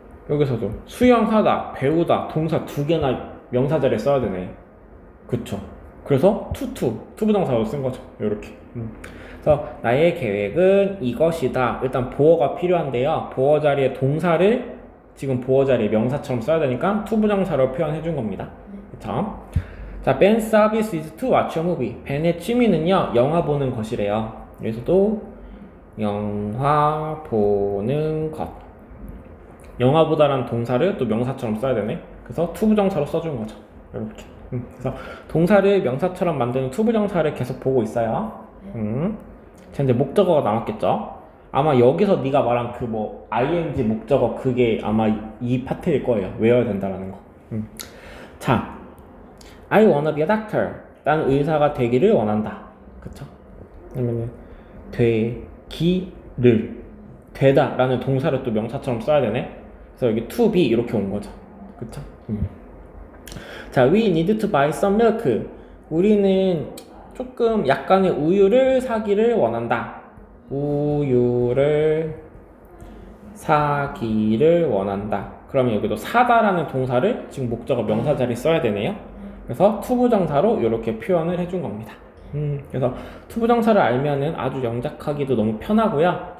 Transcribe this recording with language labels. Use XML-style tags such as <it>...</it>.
<ko>여기서도 수영하다, 배우다, 동사 두 개나 명사절에 써야 되네. 그쵸? 그래서 투부정사로 쓴 거죠. 요렇게. 그래서 나의 계획은 이것이다. 일단 보어가 필요한데요. 보어 자리에 동사를 지금 보어 자리에 명사처럼 써야 되니까 투부정사로 표현해 준 겁니다. 그쵸?</ko> <en>자, Ben's hobby is to watch a movie.</en> <ko>벤의 취미는요, 영화 보는 것이래요. 여기서도 영화 보는 것. 영화보다라는 동사를 또 명사처럼 써야 되네. 그래서 투부정사로 써준 거죠. 이렇게. 그래서 동사를 명사처럼 만드는 투부정사를 계속 보고 있어요. 자, 이제 목적어가 남았겠죠. 아마 여기서 네가 말한 그 뭐 ing 목적어 그게 아마 이 파트일 거예요. 외워야 된다라는 거. 자,</ko> <en>I wanna be a doctor.</en> <ko>나는 의사가 되기를 원한다. 그쵸? 그러면은 되기를 되다라는 동사를 또 명사처럼 써야 되네. 그래서 여기 to be 이렇게 온 거죠. 그쵸?</ko> <en>자, we need to buy some milk.</en> <ko>우리는 조금 약간의 우유를 사기를 원한다. 우유를 사기를 원한다. 그러면 여기도 사다라는 동사를 지금 목적어 명사 자리에 써야 되네요. 그래서 투부정사로 이렇게 표현을 해준 겁니다. 그래서 투부정사를 알면은 아주 영작하기도 너무 편하고요.</ko>